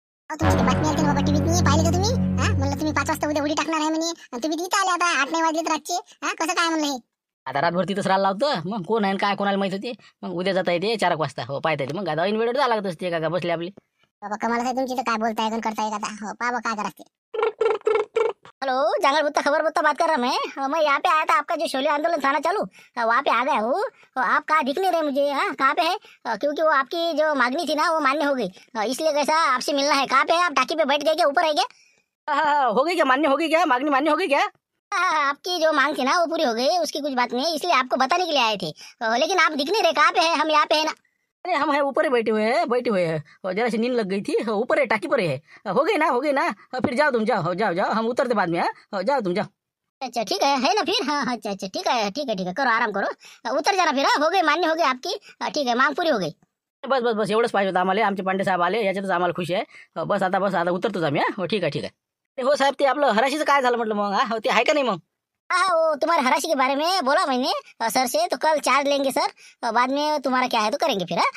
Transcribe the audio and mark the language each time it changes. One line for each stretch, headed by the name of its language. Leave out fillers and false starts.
Marathi: तुमची बातमी आली बाबा टीव्हीत, पाहिली का तुम्ही? म्हणलं तुम्ही 5 वाजता उद्या उडी टाकणार आहे म्हणे, आणि तुम्ही तिथे आले आता 8 नाही वाजलेत रातचे. कसं काय म्हणलं हे? आता रातभर तिथंच राहायला लावतं. मग कोण आहे आणि काय कोणाला माहित होते. मग उद्या जाता येते 4 वाजता. हो पाहता येते. मग आता ऐन वेळेवर जावं लागत असते का बसले आपली. बाबा कमाल आहे तुमची, तर काय बोलताय आणि करताय का आता? हो पाबा काय करायचे.
Hindi: हेलो जंगल बुत्ता खबर बुत्ता बात कर रहा मैं यहाँ पे आया था, आपका जो शोले आंदोलन थाना चालू वहाँ पे आ गया हूँ. आप कहाँ दिख नहीं रहे मुझे. कहाँ पे है? क्योंकि वो आपकी जो मांगनी थी ना वो मान्य हो गई. इसलिए कैसा आपसे मिलना है. कहाँ पे है आप? टाकी पे बैठ गए क्या? ऊपर है क्या? हाँ, हो गई क्या? मान्य हो गई क्या? मांगनी मान्य हो गई क्या? आपकी जो मांग थी ना वो पूरी हो गई, उसकी कुछ बात नहीं है, इसलिए आपको बताने के लिए आए थे. लेकिन आप दिख नहीं रहे. कहाँ पे है? हम यहाँ पे है ना. अरे हम है ऊपर ही बैठे हुए हैं. और जरा सी नींद लग गई थी. ऊपर है, टाकी पर है. हो गई ना. फिर जाओ तुम, जाओ. हम उतरते बाद में. जाओ तुम, जाओ. अच्छा ठीक है ना फिर. हाँ अच्छा ठीक है करो, आराम करो. उतर जाना फिर. हो गई, मान्य हो गई आपकी. ठीक है, मांग पूरी हो गई.
Marathi: बस एवढंच पाहिजे होतं आम्हाला. आमचे पांडे साहेब आले, याच्यातच आम्हाला खुशी आहे. बस आता उतरतोच आम्ही. हो ठीक आहे. हो साहेब, ते आपलं हराशीचं काय झालं म्हटलं मग? हो ते आहे का नाही मग?
Hindi: हाँ वो तुम्हारे हराशी के बारे में बोला मैंने सर से, तो कल चार्ज लेंगे सर. बाद में तुम्हारा क्या है तो करेंगे फिर.